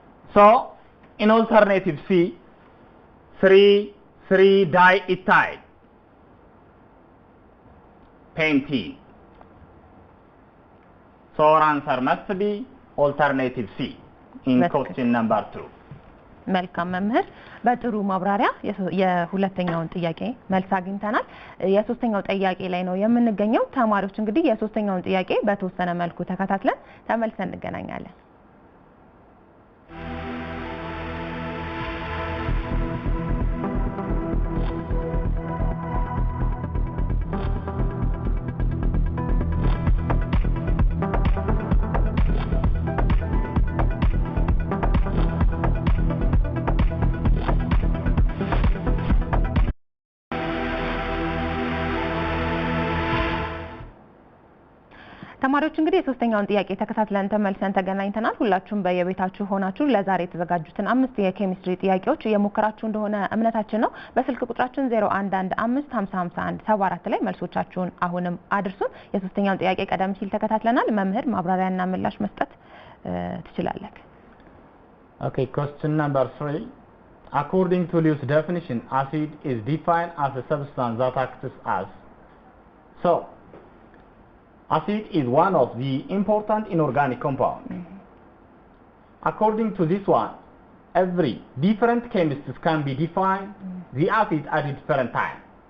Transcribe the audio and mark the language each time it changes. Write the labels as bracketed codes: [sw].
[en] So in alternative C, 3,3-diethyl pentene. So our answer must be alternative C in question number 2. [am] መልካም መምህር በጥሩ ማብራሪያ የሁለተኛውን ጥያቄ መልስ አግኝተናል። የሶስተኛው ጥያቄ ላይ ነው የምንገኘው። ተማሪዎች እንግዲህ የሶስተኛውን ጥያቄ በተወሰነ መልኩ ተከታትለን ተመልሰን እንገናኛለን። ተማሪዎች እንግዲህ የሶስተኛውን ጥያቄ ተከታትለን ተመልሰን ተገናኝተናል። ሁላችሁም በየቤታችሁ ሆናችሁ ለዛሬ የተዘጋጁትን 5 የኬሚስትሪ ጥያቄዎች እየሞከራችሁ እንደሆነ እምነታችን ነው። በስልክ ቁጥራችን 0115505174 ላይ መልሶቻችሁን አሁንም አድርሱን። የሶስተኛውን ጥያቄ ቀደም ሲል ተከታትለናል። መምህር ማብራሪያና ምላሽ መስጠት ትችላለህ? [en] Okay, question number 3. According to Lewis' definition, acid is defined as a substance that acts as. So, acid is one of the important inorganic compounds. According to this one, every different chemists can be defined the acid at a different time.